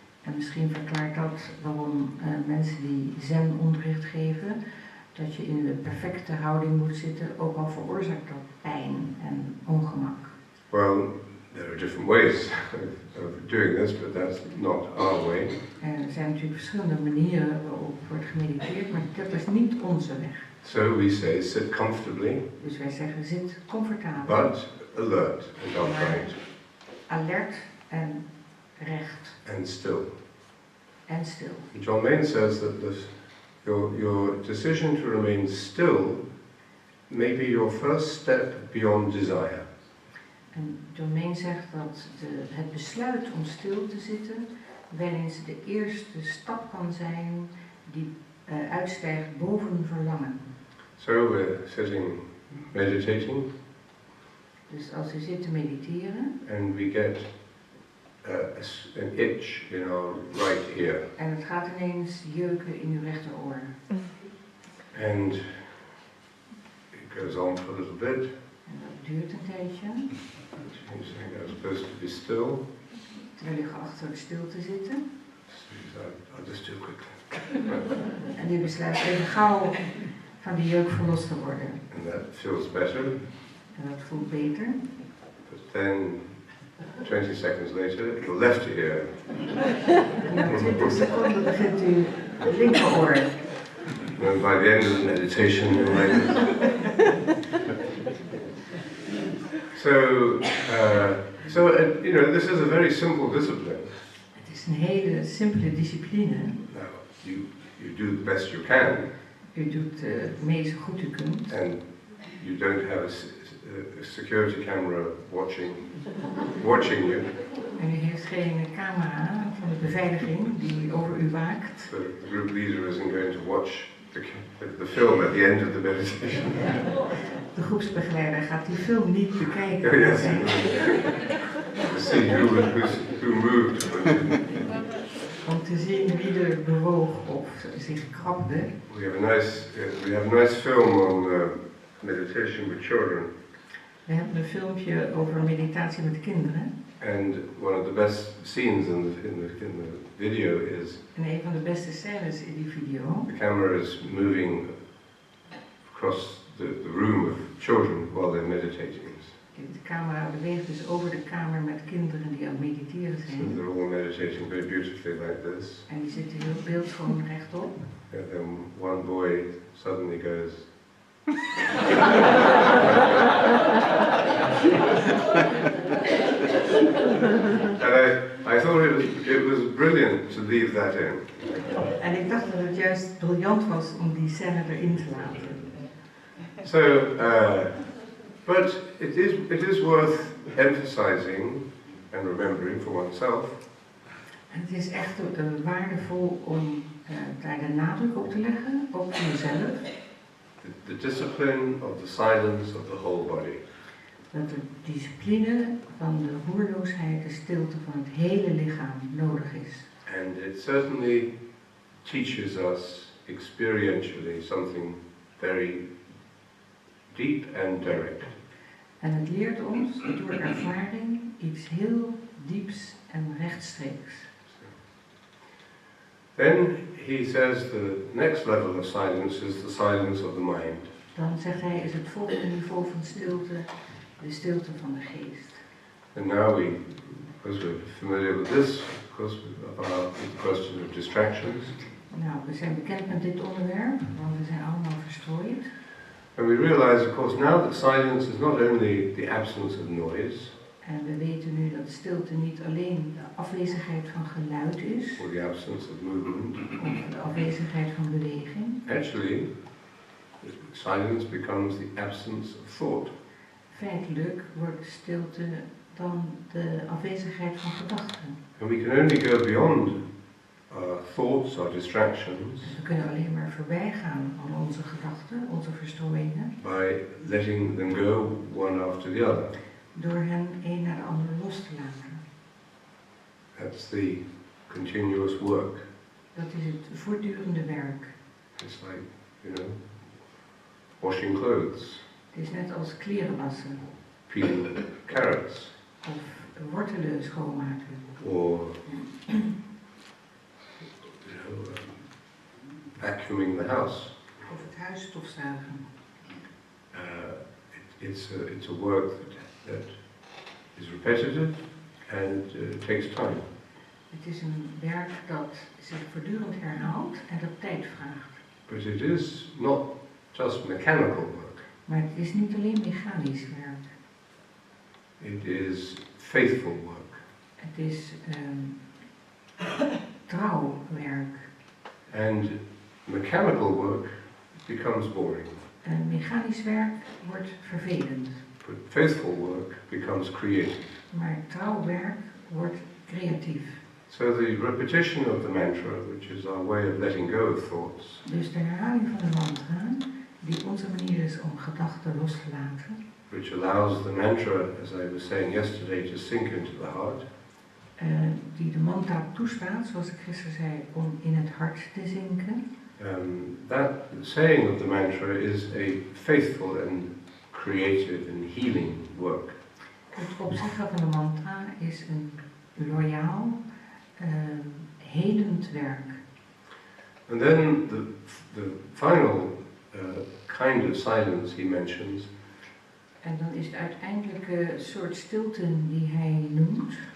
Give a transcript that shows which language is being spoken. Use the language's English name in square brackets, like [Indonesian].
[Dutch] En misschien verklaart dat waarom mensen die zen-onderricht geven, dat je in de perfecte houding moet zitten, ook al veroorzaakt dat pijn en ongemak. [English] Well, there are different ways of doing this, but that's not our way. [Dutch] Er zijn natuurlijk verschillende manieren waarop wordt gemediteerd, maar dat is niet onze weg. [English] So we say, sit comfortably, [Dutch] Dus wij zeggen, zit comfortabel, [English] but alert and upright [Dutch] alert en recht [English] and still. [Dutch] en stil. [English] John Main says that your decision to remain still may be your first step beyond desire. [Dutch] En John Main zegt dat het besluit om stil te zitten wel eens de eerste stap kan zijn die uitstijgt boven verlangen. [English] So we're sitting, meditating, [Dutch] Dus als u zit te mediteren [English] and we get an itch in our right ear. [Dutch] en het gaat ineens jeuken in uw rechteroor. [English] And it goes on for a little bit. [Dutch] En dat duurt een tijdje, [English] He's saying I'm supposed to be still. [Dutch] terwijl u geacht wordt stil te zitten. [English] So I'll just do it quickly. [Dutch] En u besluit even gauw van die jeuk verlost te worden. [English] And that feels better. [Dutch] En dat voelt beter. [English] But then 20 seconds later, the left ear. [Dutch] En na 20 seconden begint u het linkeroor. [English] And by the end of the meditation, you're like this is a very simple discipline. [Dutch] Het is een hele simpele discipline. [English] Now, you do the best you can. [Dutch] U doet het meest goed u kunt. [English] And you don't have a security camera watching you. [Dutch] En u heeft geen camera van de beveiliging die over u waakt. [English] The group leader isn't going to watch the film at the end of the meditation. [Dutch] De groepsbegeleider gaat die film niet bekijken. [English] Oh, yes. To see who moved. [Dutch] Om te zien wie er bewoog of zich krabde. [English] We have a nice film on meditation with children. [Dutch] We hebben een filmpje over meditatie met kinderen. [English] And one of the best scenes in the video is [Dutch] En een van de beste scènes in die video. [English] the camera is moving across the room of children while they're meditating. [Dutch] De camera beweegt dus over de kamer met kinderen die aan het mediteren [English] So [Dutch] zijn. [English] they're all meditating very beautifully like this. [Dutch] En die zitten heel beeldschoon rechtop. [English] And then one boy suddenly goes. And I thought it was brilliant to leave that in. [Dutch] En ik dacht dat het juist briljant was om die scène erin te laten. [English] So, but it is worth emphasizing and remembering for oneself. [Dutch] En het is echt waardevol om daar de nadruk op te leggen, ook voor jezelf. [English] The discipline of the silence of the whole body. [Dutch] Dat de discipline van de roerloosheid, de stilte van het hele lichaam nodig is. [English] And it certainly teaches us experientially something very deep and direct. [Dutch] En het leert ons door ervaring iets heel dieps en rechtstreeks. [English] Then he says the next level of silence is the silence of the mind. [Dutch] Dan zegt hij, is het volgende niveau van stilte de stilte van de geest. [English] And now because we're familiar with this, of course, about the question of distractions. [Dutch] Nou, we zijn bekend met dit onderwerp, want we zijn allemaal verstrooid. [English] And we realize, of course, now that silence is not only the absence of noise, [Dutch] En we weten nu dat stilte niet alleen de afwezigheid van geluid is, [English] or the absence of movement. [Dutch] of de afwezigheid van beweging. [English] Actually, silence becomes the absence of thought. [Dutch] Feitelijk wordt stilte dan de afwezigheid van gedachten. [English] And we can only go beyond our thoughts, our distractions, [Dutch] Dus we kunnen alleen maar voorbij gaan aan onze gedachten, onze verstrooiingen, [English] by letting them go one after the other. [Dutch] door hen een naar de ander los te laten. [English] That's the continuous work. [Dutch] Dat is het voortdurende werk. [English] It's like, washing clothes, [Dutch] Het is net als kleren wassen, [English] peeling carrots, [Dutch] of wortelen schoonmaken, [English] or vacuuming the house. [Dutch] of het huis stofzuigen. [English] It's a work that is repetitive and takes time. [Dutch] Het is een werk dat zich voortdurend herhaalt en dat tijd vraagt. [English] But it is not just mechanical work. [Dutch] Maar het is niet alleen mechanisch werk. [English] It is faithful work. [Dutch] Het is trouw werk. [English] And mechanical work becomes boring. [Dutch] En mechanisch werk wordt vervelend. [English] But faithful work becomes creative. [Dutch] Maar trouw werk wordt creatief. [English] So the repetition of the mantra, which is our way of letting go of thoughts, [Dutch] Dus de herhaling van de mantra, die onze manier is om gedachten los te laten, [English] which allows the mantra, as I was saying yesterday, to sink into the heart, [Dutch] die de mantra toestaat, zoals ik gisteren zei, om in het hart te zinken. [English] that saying of the mantra is a faithful and creative and healing work. [Dutch] Het opzeggen van de mantra is een loyaal, helend werk. [English] And then the final kind of silence he mentions [Dutch] En dan is het uiteindelijke soort stilte die hij noemt.